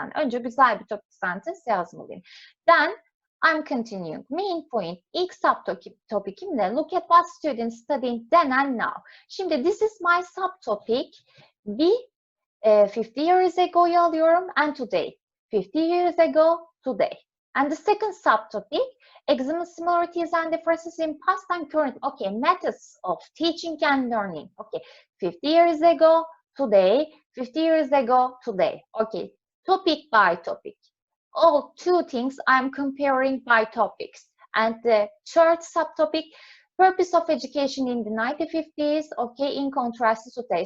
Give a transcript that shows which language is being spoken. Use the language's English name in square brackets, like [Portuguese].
[Turkish] Önce güzel bir topic sentence yazmalıyım. [English] Then, I'm continuing. Main point, [Turkish] ilk subtopic'im de [English] look at what students studying then and now. [Turkish] Şimdi [English] this is my subtopic. 50 years ago'yu [Turkish] alıyorum [English] and today. 50 years ago, today. And the second subtopic, examine similarities and differences in past and current. Okay, methods of teaching and learning. Okay, 50 years ago, today. 50 years ago, today. Okay, topic by topic. All two things I'm comparing by topics. And the third subtopic, purpose of education in the 1950s, okay, in contrast to today.